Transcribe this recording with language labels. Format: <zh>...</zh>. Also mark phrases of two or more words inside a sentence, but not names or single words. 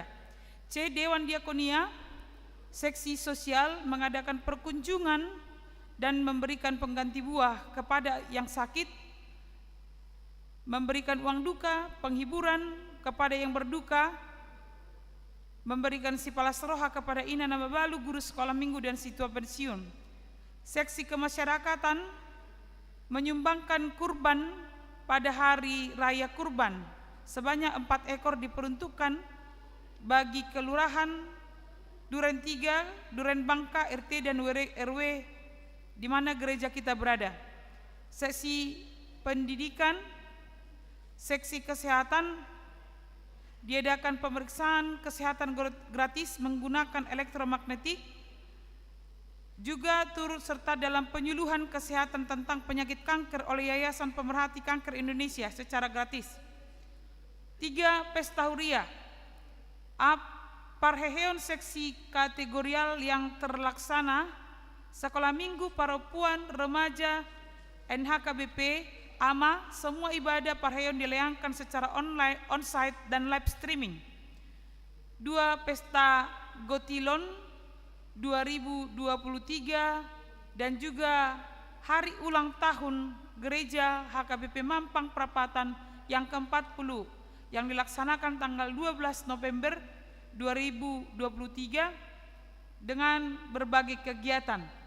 <id>C. Dewan Diakonia, seksi sosial mengadakan perkunjungan dan memberikan pengganti buah kepada yang sakit, memberikan uang duka, penghiburan kepada yang berduka, memberikan</id> <bbc>sipalas roha</bbc> <id>kepada Ina Nababalu, guru sekolah minggu dan situa pensiun. Seksi kemasyarakatan menyumbangkan kurban pada hari raya kurban sebanyak 4 ekor diperuntukkan bagi kelurahan Duren 3, Duren Bangka, RT dan RW di mana gereja kita berada. Seksi pendidikan, seksi kesehatan diadakan pemeriksaan kesehatan gratis menggunakan elektromagnetik, juga turut serta dalam penyuluhan kesehatan tentang penyakit kanker oleh Yayasan Pemerhati Kanker Indonesia secara gratis. 3. Pesta Huria. Parheheon seksi kategorial yang terlaksana sekolah minggu, perempuan, remaja, NHKBP, AMA, semua ibadah parheon dilayangkan secara online, onsite dan</id> <en>live streaming.</en> <id>2. Pesta Gotilon 2023 dan juga hari ulang tahun gereja HKBP Mampang Prapatan yang ke-40 yang dilaksanakan tanggal 12 November 2023 dengan berbagai kegiatan.</id>